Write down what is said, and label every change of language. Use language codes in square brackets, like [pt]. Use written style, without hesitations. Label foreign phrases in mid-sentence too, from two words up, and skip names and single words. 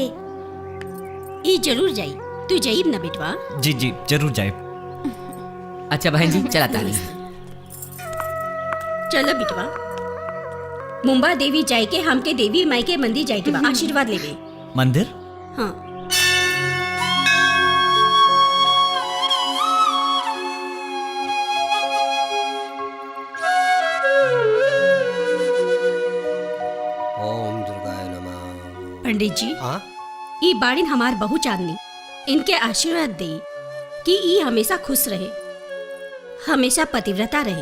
[bho] ई जरूर जाई। तू जाइब ना बिटवा? जी जी जरूर जाए। अच्छा बहन जी चला तानी। चलो बिटवा। मुंबा देवी जाए के हमके देवी माई के मंदिर जाए के बा आशीर्वाद लेवे। मंदिर? हाँ। [sa] ओम दुर्गाय नमः। [bho] पंडित जी, हाँ ई बाड़िन हमार बहू चांदनी, इनके आशीर्वाद दे कि ई हमेशा खुश रहे, हमेशा पतिव्रता रहे।